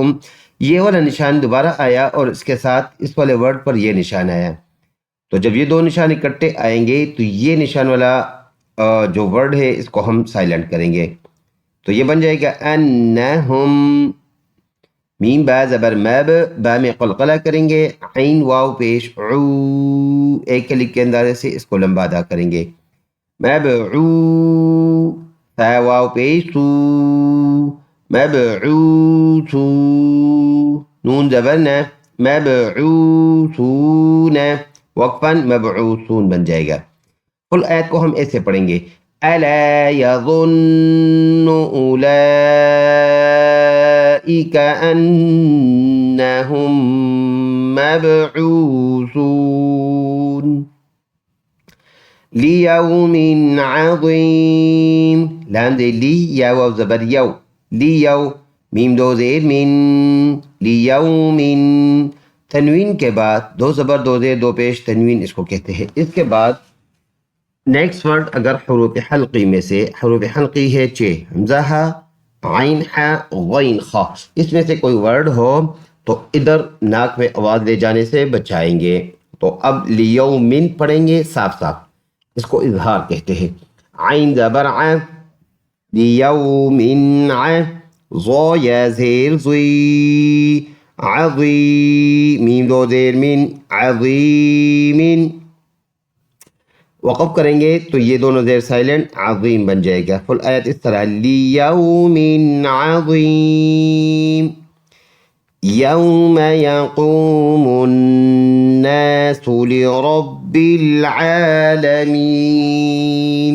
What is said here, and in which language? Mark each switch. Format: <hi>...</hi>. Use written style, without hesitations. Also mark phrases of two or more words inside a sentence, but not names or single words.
<ur>یہ والا نشان دوبارہ آیا اور اس کے ساتھ اس والے ورڈ پر یہ نشان آیا. تو جب یہ دو نشان اکٹھے آئیں گے تو یہ نشان والا جو ورڈ ہے اس کو ہم سائلنٹ کریں گے. تو یہ بن جائے گا انہم، میم با زبر مب، با میں قلقلہ کریں گے، عین واو پیش عو، ایک کلک کے اندازے سے اس کو لمبا ادا کریں گے. مبعو، فا واو پیش سو، مبعوثو، نون زبرنا، مبعوثون، وقفا مبعوثون بن جائے گا. کل آیت کو ہم ایسے پڑھیں گے.</ur> <ar>ألا يظن أولئك أنهم مبعوثون ليوم عظيم.</ar> <ur>لام دے لی، یا واو زبر یو، لیو، میم دو زیر من، لیوم، تنوین کے بعد 2 زبر 2 زیر 2 پیش تنوین اس کو کہتے ہیں. اس کے بعد</ur> <en>next word</en> <ur>اگر حروف حلقی میں سے، حروف حلقی ہے چھ، حمزہ ہا، عین ہا، غین خا، اس میں سے کوئی ورڈ ہو تو ادھر ناک میں آواز لے جانے سے بچائیں گے. تو اب لیومن پڑھیں گے صاف صاف، اس کو اظہار کہتے ہیں. عین زبر ع، لیومن ع، ظا یا زیر زی، عظی، میم دو زیر من، عظیمن. وقف کریں گے تو یہ دونوں زیر سائلنٹ، عظیم بن جائے گا. فل آیت اس طرح</ur> <ar>لیوم عظیم. یوم یقوم الناس لرب العالمین.</ar>